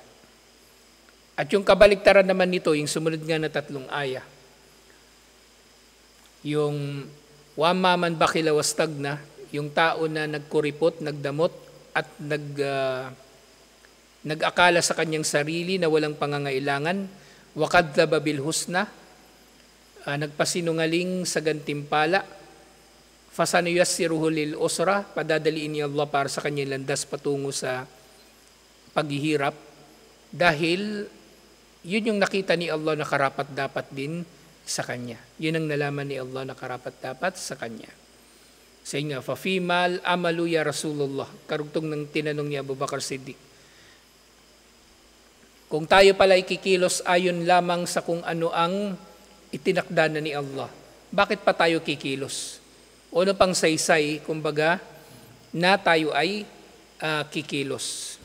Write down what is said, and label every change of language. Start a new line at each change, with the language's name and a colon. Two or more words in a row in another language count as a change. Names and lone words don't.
Filipino: At yung kabaliktaran naman nito, yung sumunod nga na 3 aya, yung
Arabic: وأما من بخل واستغنى,
Filipino: yung tao na nagkuripot, nagdamot at nag-akala sa kanyang sarili na walang pangangailangan,
Arabic: وكذب بالحسنى,
Filipino: nagpasinungaling sa gantimpala,
Arabic: فسنيسره للعسرى,
Filipino: padadaliin ni Allah para sa kanyang landas patungo sa paghihirap, dahil yun yung nakita ni Allah na karapat-dapat din sa kanya. Yun ang nalaman ni Allah na karapat-dapat sa kanya. Say nga,
Arabic: ففيم العمل يا رسول الله,
Filipino: karugtong ng tinanong ni Abu Bakr Siddiq. Kung tayo pala ikikilos ayon lamang sa kung ano ang itinakda na ni Allah, bakit pa tayo kikilos? O ano pang saysay, kumbaga, na tayo ay kikilos?